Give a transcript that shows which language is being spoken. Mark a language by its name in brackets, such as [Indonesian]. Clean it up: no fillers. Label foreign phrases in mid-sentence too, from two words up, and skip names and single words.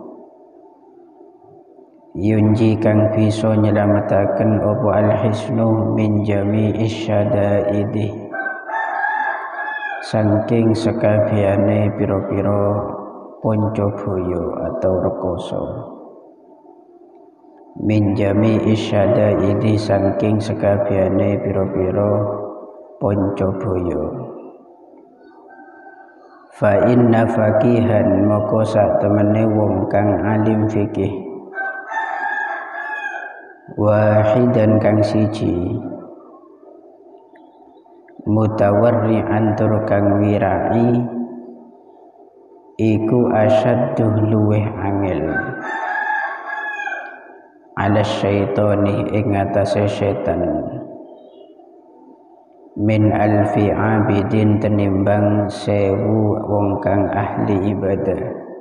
[Javanese] Yunji kang bisa nyelamataken apa [Arabic] الحصن من جميع الشدائد [Javanese] saking sekabehane pira-pira panca baya atau rekoso. [Arabic] من جميع الشدائد [Javanese] saking sekabehane pira-pira panca baya. [Arabic] فإن فقيها [Javanese] maka sak temene wong kang alim fikih wahidan kang siji mutawarri'an tur kang wirai iku asyaddu luweh angel [Arabic] على الشيطان [Javanese] ing atase setan [Arabic] من ألف عابد [Javanese] tenimbang 1000 wong kang ahli ibadah.